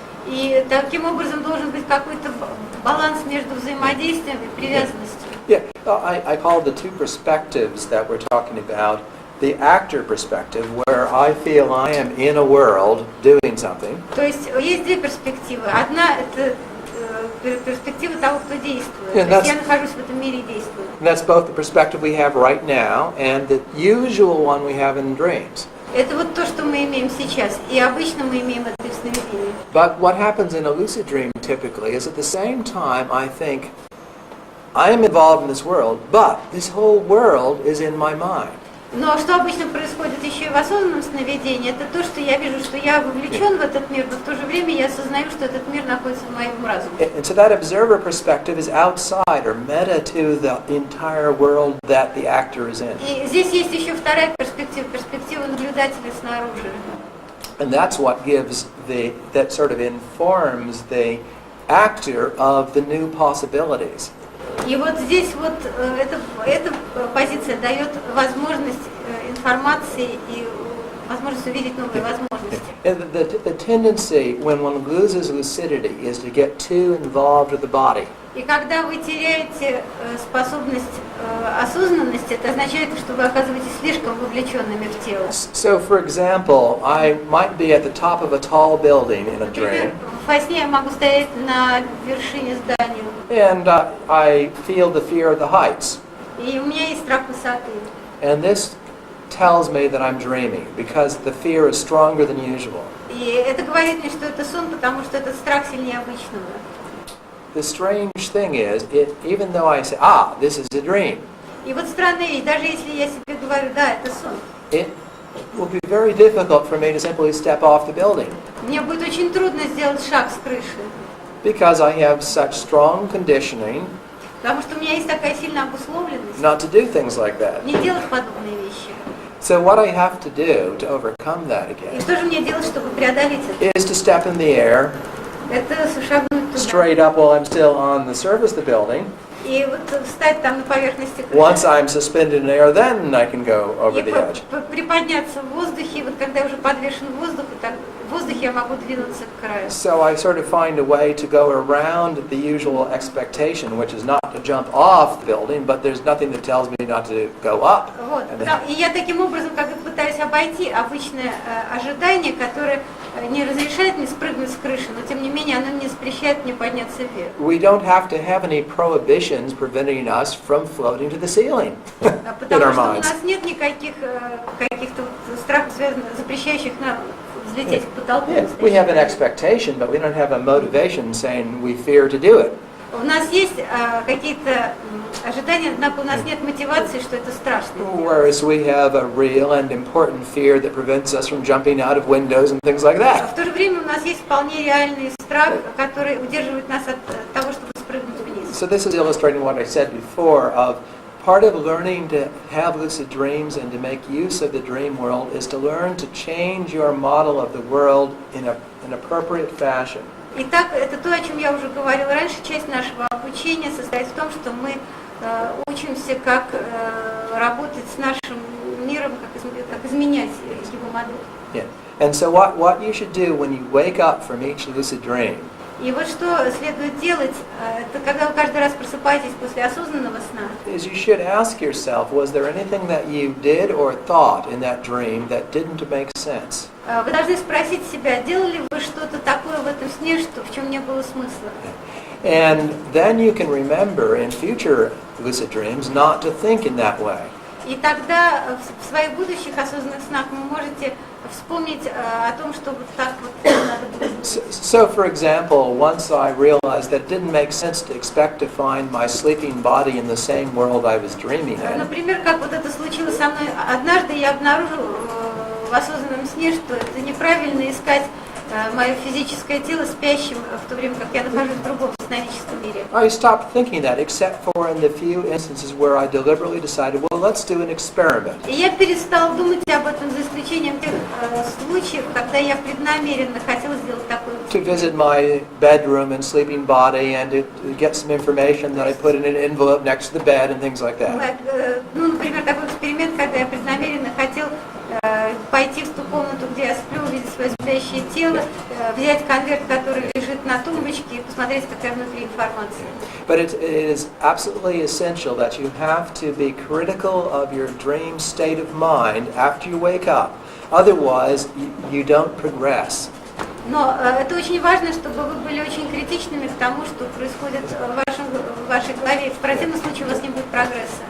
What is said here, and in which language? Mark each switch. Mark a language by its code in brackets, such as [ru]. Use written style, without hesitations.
[ru] И таким образом должен быть какой-то баланс между взаимодействием и привязанностью. [en] Yeah, I call the two perspectives that we're talking about the actor perspective, where I feel I am in a world doing something. [ru] То есть есть две перспективы. Одна это перспектива того, кто действует. [en] Yeah, [ru] То есть я нахожусь в этом мире и действую. [en] And that's both the perspective we have right now and the usual one we have in dreams. [ru] Это вот то, что мы имеем сейчас, и обычно мы имеем это в сновидении. [en] But what happens in a lucid dream typically is at the same time I think I am involved in this world, but this whole world is in my mind. [ru] Но что обычно происходит еще и в осознанном сновидении, это то, что я вижу, что я вовлечен в этот мир, но в то же время я осознаю, что этот мир находится в моем разуме. [en] And so that observer perspective is outside or meta to the entire world that the actor is in. [ru] И здесь есть еще вторая перспектива, перспектива наблюдателя снаружи. [en] And that's what gives that sort of informs the actor of the new possibilities. [ru] И вот здесь вот эта позиция дает возможность информации и возможность увидеть новые возможности. [en] And the tendency when one loses lucidity is to get too involved with the body. [ru] И когда вы теряете способность осознанности, это означает, что вы оказываетесь слишком вовлеченными в тело. [en] So, for example, I might be at the top of a tall building in a [ru] Например, [en] dream, [ru] во сне я могу стоять на вершине здания, [en] and I feel the fear of the heights. [ru] и у меня есть страх высоты. [en] And this tells me that I'm dreaming because the fear is stronger than usual. [ru] И это говорит мне, что это сон, потому что этот страх сильнее обычного. [en] The strange thing is, even though I say, this is a dream, [ru] И вот странная вещь, даже если я себе говорю, да, это сон, [en] it will be very difficult for me to simply step off the building [ru] мне будет очень трудно сделать шаг с крыши, [en] because I have such strong conditioning [ru] потому что у меня есть такая сильная обусловленность [en] not to do things like that. [ru] не делать подобные вещи. [en] So what I have to do to overcome that [ru] И [en] again [ru] что же мне делать, чтобы преодолеть это? [en] is to step in the air [ru] Это шагнуть туда. [en] straight up while I'm still on the surface of the building. [ru] И вот встать там на поверхности [en] Once [ru] крыши. [en] I'm suspended in air, then I can go over [ru] И [en] the edge. [ru] приподняться в воздухе, и вот когда я уже подвешен в воздухе, так в воздухе я могу двинуться к краю. [en] So I sort of find a way to go around the usual expectation, which is not to jump off the building, but there's nothing that tells me not to go up. [ru] Вот. [en] And then- [ru] И я таким образом как бы пытаюсь обойти обычное ожидание, которое не разрешает мне спрыгнуть с крыши, но тем не менее оно не запрещает мне подняться вверх. [en] We don't have to have any prohibitions preventing us from floating to the ceiling in [ru] Потому [en] our [ru] что у [en] minds. [ru] нас нет никаких каких-то вот страхов, связанных, запрещающих нам взлететь к потолку. [en] Yeah, we have an expectation, but we don't have a motivation saying we fear to do it. [ru] У нас есть какие-то ожидания, однако у нас нет мотивации, что это страшно. [en] Whereas we have a real and important fear that prevents us from jumping out of windows and things like [ru] А [en] that. [ru] в то же время у нас есть вполне реальный страх, который удерживает нас от того, чтобы спрыгнуть вниз. [en] So this is illustrating what I said before of part of learning to have lucid dreams and to make use of the dream world is to learn to change your model of the world in an appropriate fashion. [ru] Итак, это то, о чем я уже говорила раньше. Часть нашего обучения состоит в том, что мы учимся, как работать с нашим миром, как изменять его модель. [en] Yeah. And so what you should do when you wake up from each lucid dream [ru] И вот что следует делать, это когда вы каждый раз просыпаетесь после осознанного сна, [en] is you should ask yourself, was there anything that you did or thought in that dream that didn't make sense? [ru] вы должны спросить себя, делали вы что-то такое в этом сне, что, в чем не было смысла. [en] And then you can remember in future lucid dreams not to think in that way. [ru] И тогда в своих будущих осознанных снах вы можете вспомнить о том, что вот так вот надо было. [en] So, for example, once I realized that it didn't make sense to expect to find my sleeping body in the same world I was dreaming in. [ru] Например, как вот это случилось со мной однажды, я обнаружил в осознанном сне, что это неправильно искать мое физическое тело спящим в то время, как я нахожусь в другом сновидческом мире. [en] I stopped thinking that, except for in the few instances where I deliberately decided, well, let's do an experiment. [ru] И я перестал думать об этом, за исключением тех случаев, когда я преднамеренно хотела сделать такое. [en] To visit my bedroom and sleeping body and to get some information that I put in an envelope next to the bed and things like that. [ru] Ну, например, такой эксперимент, когда я преднамеренно хотел пойти в ту комнату, где я сплю, увидеть свое спящее тело, взять конверт, который лежит на тумбочке, и посмотреть, какая внутри информация. [en] But it is absolutely essential that you have to be critical of your dream state of mind after you wake up. Otherwise, you don't progress. [ru] Но это очень важно, чтобы вы были очень критичными к тому, что происходит в вашей голове. В противном случае у вас не будет прогресса.